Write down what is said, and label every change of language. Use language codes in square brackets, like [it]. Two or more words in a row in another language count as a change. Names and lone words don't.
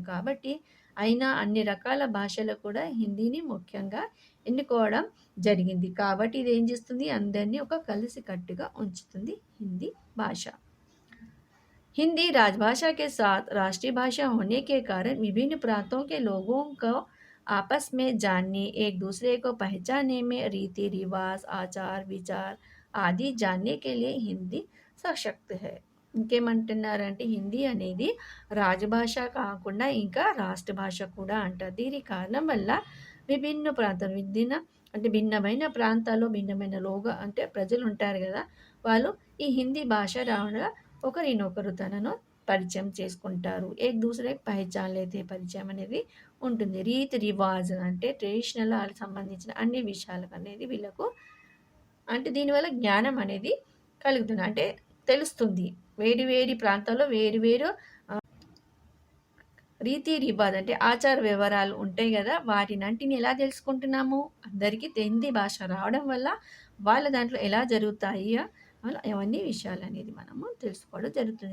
[te] కాబట్టి అయినా అన్ని రకాల భాషలు కూడా హిందీని ముఖ్యంగా ఎన్నుకోవడం జరిగింది. కాబట్టి ఇదేం చేస్తుంది అందరినీ ఒక కలిసికట్టుగా ఉంచుతుంది హిందీ భాష. [hi] हिंदी राजभाषा के साथ राष्ट्रीय भाषा होने के कारण विभिन्न प्रांतों के लोगों को आपस में जानने, एक दूसरे को पहचानने में रीति रिवाज, आचार विचार आदि जानने के लिए हिंदी सशक्त है. [te] ఇంకేమంటున్నారంటే హిందీ అనేది రాజభాష కాకుండా ఇంకా రాష్ట్ర భాష కూడా అంటారు. దీని కారణం వల్ల విభిన్న ప్రాంతాలు అంటే భిన్నమైన ప్రాంతాల్లో భిన్నమైన అంటే ప్రజలు ఉంటారు కదా, వాళ్ళు ఈ హిందీ భాష రావడం ఒకరినొకరు తనను పరిచయం చేసుకుంటారు. [hi] एक दूसरे पहचान लेते [te] పరిచయం అనేది ఉంటుంది. [hi] रीति रिवाज [te] అంటే ట్రెడిషనల్ సంబంధించిన అన్ని విషయాలకు అనేది వీళ్ళకు అంటే దీనివల్ల జ్ఞానం అనేది కలుగుతుంది. అంటే తెలుస్తుంది. వేరు వేరు ప్రాంతాల్లో వేరు వేరు [hi] रीति रिवाज [te] అంటే ఆచార వ్యవహారాలు ఉంటాయి కదా, వాటినంటిని ఎలా తెలుసుకుంటున్నాము అందరికీ హిందీ భాష రావడం వల్ల వాళ్ళ దాంట్లో ఎలా జరుగుతాయి అలా అవన్నీ విషయాలు అనేది మనము తెలుసుకోవడం జరుగుతుంది.